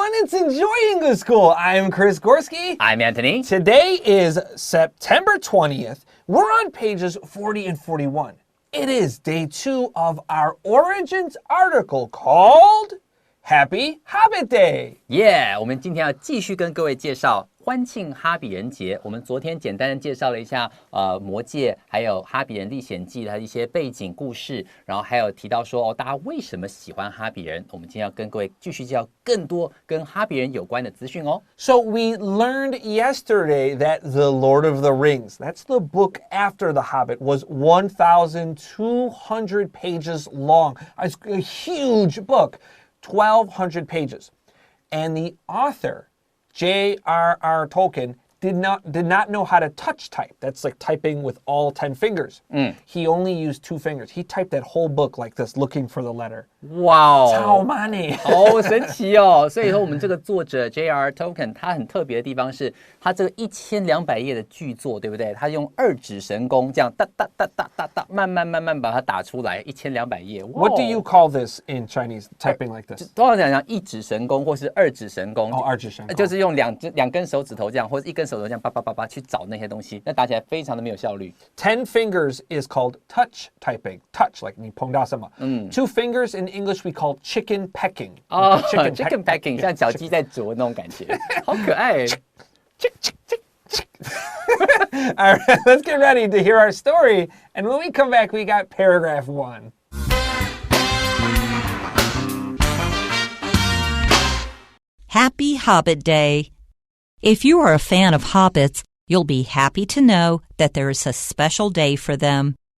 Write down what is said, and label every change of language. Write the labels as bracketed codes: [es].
[en] students enjoying the school. I'm Chris Gorski. I'm Antony. Today is September 20th. We're on pages 40 and 41. It is day 2 of our Origins article called Happy Hobbit Day. [zh] Yeah, 我们今天要继续跟各位介绍欢庆哈比人节。我们昨天简单的介绍了一下魔戒还有哈比人历险记的一些背景故事，然后还有提到说大家为什么喜欢哈比人。我们今天要跟各位继续介绍更多跟哈比人有关的资讯哦。 [en] So we learned yesterday that The Lord of the Rings, that's the book after The Hobbit, was 1,200 pages long. It's a huge book, 1,200 pages. And the author, J.R.R. Tolkien, did not know how to touch type. That's like typing with all 10 fingers. He only used 2 fingers. He typed that whole book like this, looking for the letter. [zh] 哇哦，超money 好神奇哦！所以说，我们这个作者 J.R. Tolkien 他很特别的地方是，他这个1200页的巨作，对不对？他用2指神功这样哒哒哒哒哒哒，慢慢把它打出来，1200页。 [en] What do you call this in Chinese? Typing like this? [zh] 通常讲1指神功或是2指神功。 2指神功就是用两根手指头这样，或者1根手指头这样叭去找那些东西，那打起来非常的没有效率。 [en] 10 fingers is called touch typing. Touch, like [zh] 你碰到什么。 [en] 2 fingers in English we call chicken pecking. Chicken pecking [zh] 像小鸡在啄那种感觉，好可爱。 [en] All right, let's get ready to hear our story. And when we come back, we got paragraph 1. Happy Hobbit Day. If you are a fan of hobbits, you'll be happy to know that there is a special day for them.